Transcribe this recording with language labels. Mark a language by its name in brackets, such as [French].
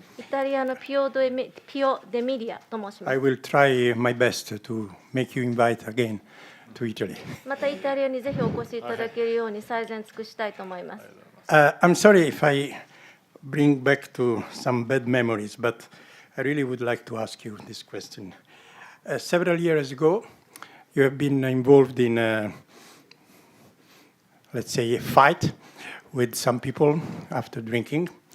[Japanese] イタリアのピオ・デ・ミリアと申しま [English] I [Japanese] す。 [English] will try my best to make you invite again to Italy. [Japanese] またイタリアにぜひお越しいただけるように最善尽くしたいと思います。 [English] I'm sorry if I bring back to some bad memories, but I really would like to ask you this question. Several years ago, you have been involved in, let's say, a fight with some people after drinking.